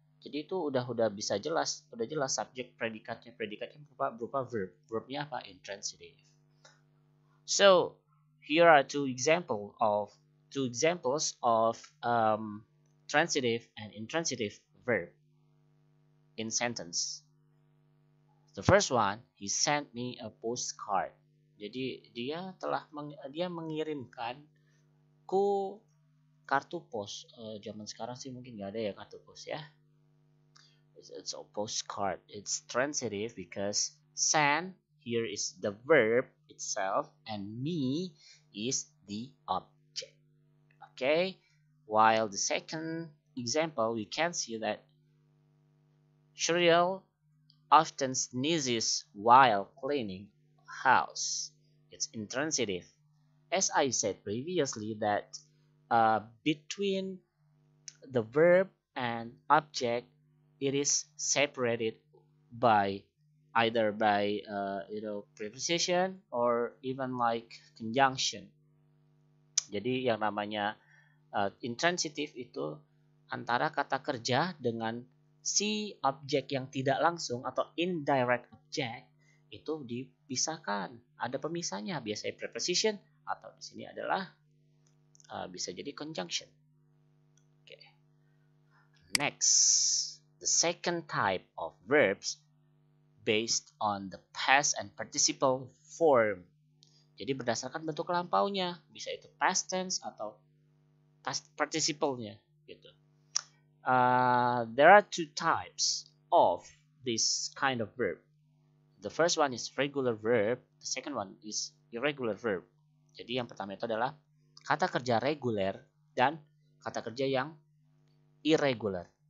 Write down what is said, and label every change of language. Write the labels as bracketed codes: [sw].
[id] Jadi itu udah bisa jelas, udah jelas subjek predikatnya berupa verb. Verbnya apa? Intransitive. [en] So, here are two examples of transitive and intransitive verb in sentence. The first one, he sent me a postcard. [id] Jadi dia mengirimkan ku kartu pos. Zaman sekarang sih mungkin nggak ada ya kartu pos ya. [en] It's a postcard. It's transitive because send here is the verb itself and me is the object. Okay. While the second example, we can see that Shriel often sneezes while cleaning house. It's intransitive. As I said previously that between the verb and object, it is separated by either by preposition or even like conjunction. [id] Jadi yang namanya intransitive itu antara kata kerja dengan si objek yang tidak langsung atau indirect object itu dipisahkan. Ada pemisahnya, biasanya preposition atau di sini adalah bisa jadi conjunction. [en] Okay. Next, the second type of verbs based on the past and participle form. [id] Jadi berdasarkan bentuk lampaunya, bisa itu past tense atau past participle-nya gitu. [en] There are two types of this kind of verb. The first one is regular verb, the second one is irregular verb. [id] Jadi yang pertama itu adalah kata kerja reguler dan kata kerja yang irregular.